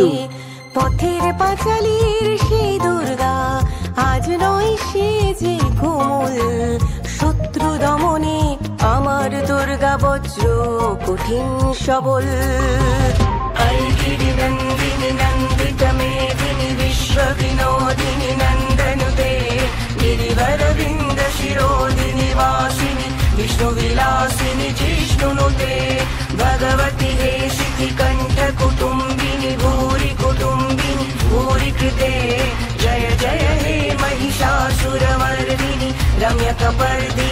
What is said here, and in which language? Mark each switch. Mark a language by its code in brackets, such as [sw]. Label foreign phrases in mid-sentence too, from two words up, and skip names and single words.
[bn] পথের পাঁচালীর সেই দুর্গা আজ নয় সে যে কোমল, শত্রু দমনে আমার দুর্গা বজ্র কঠিন সবল। [sa] ঐগিরি নন্দিনী নন্দিত মেদিনী বিশ্ব বিনোদিনী নন্দনুতে, গিরিবরবৃন্দ শিরোদিনী বাসিনী विष्णु विलासिनी जिष्णुनुते, भगवती हेशिति कंठ कुटुंबिनी भूरि कुटुंबिनी भूरि कृते, जय जय हे महिषासुरमर्दिनी रम्यकपर्दिनी